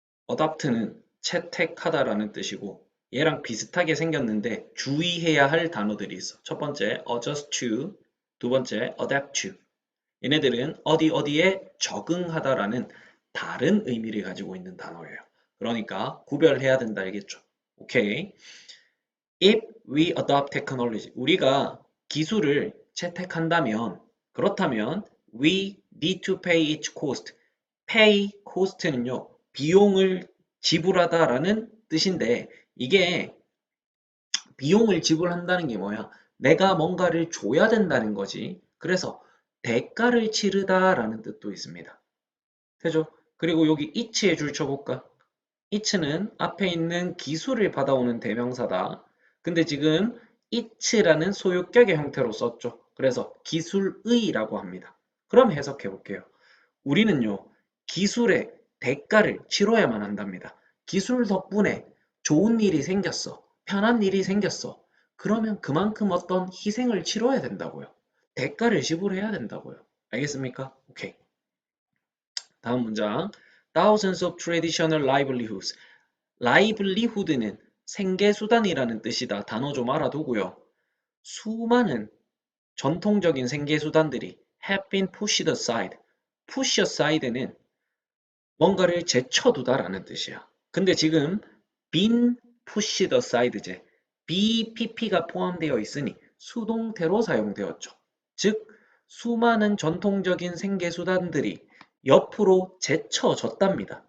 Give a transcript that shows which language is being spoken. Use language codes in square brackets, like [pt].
[ko] adopt는 채택하다라는 뜻이고 얘랑 비슷하게 생겼는데 주의해야 할 단어들이 있어. 첫 번째 adjust to, 두 번째 adapt to. 얘네들은 어디 어디에 적응하다라는 다른 의미를 가지고 있는 단어예요. 그러니까 구별해야 된다 알겠죠? 오케이. [en] If we adopt technology, [ko] 우리가 기술을 채택한다면, 그렇다면 [en] we need to pay its cost. [ko] pay cost는요, 비용을 지불하다라는 뜻인데 이게 비용을 지불한다는 게 뭐야? 내가 뭔가를 줘야 된다는 거지. 그래서 대가를 치르다라는 뜻도 있습니다. 되죠? 그리고 여기 it에 줄 쳐볼까? it는 앞에 있는 기술을 받아오는 대명사다. 근데 지금 it라는 소유격의 형태로 썼죠. 그래서 기술의라고 합니다. 그럼 해석해 볼게요. 우리는요, 기술의 대가를 치러야만 한답니다. 기술 덕분에 좋은 일이 생겼어. 편한 일이 생겼어. 그러면 그만큼 어떤 희생을 치러야 된다고요. 대가를 지불해야 된다고요. 알겠습니까? 오케이. 다음 문장. [en] Thousands of traditional livelihoods. [ko] livelihood는 생계수단이라는 뜻이다. 단어 좀 알아두고요. 수많은 전통적인 생계수단들이 [en] have been pushed aside. [ko] push aside는 뭔가를 제쳐두다라는 뜻이야. 근데 지금 [en] been pushed aside [ko] 제. BPP가 포함되어 있으니 수동태로 사용되었죠. 즉, 수많은 전통적인 생계수단들이 옆으로 제쳐졌답니다.